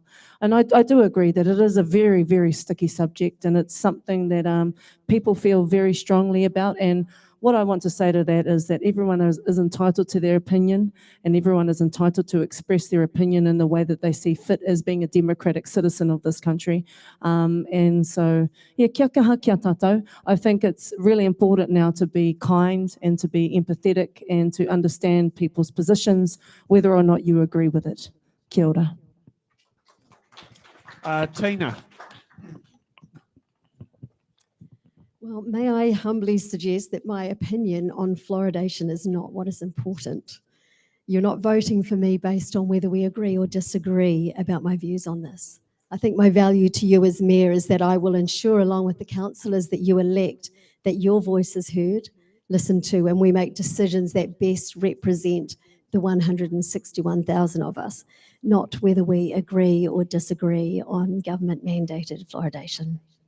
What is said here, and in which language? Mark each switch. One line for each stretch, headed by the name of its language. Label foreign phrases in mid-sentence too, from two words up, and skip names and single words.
English: And I do agree that it is a very, very sticky subject, and it's something that people feel very strongly about. And what I want to say to that is that everyone is entitled to their opinion, and everyone is entitled to express their opinion in the way that they see fit as being a democratic citizen of this country. And so, yeah,
Māori: kia kaha, kia tātou.
English: I think it's really important now to be kind and to be empathetic and to understand people's positions, whether or not you agree with it.
Māori: Kia ora.
English: Tina. Well, may I humbly suggest that my opinion on fluoridation is not what is important. You're not voting for me based on whether we agree or disagree about my views on this. I think my value to you as mayor is that I will ensure, along with the councillors that you elect, that your voice is heard, listened to, and we make decisions that best represent the 161,000 of us, not whether we agree or disagree on government-mandated fluoridation.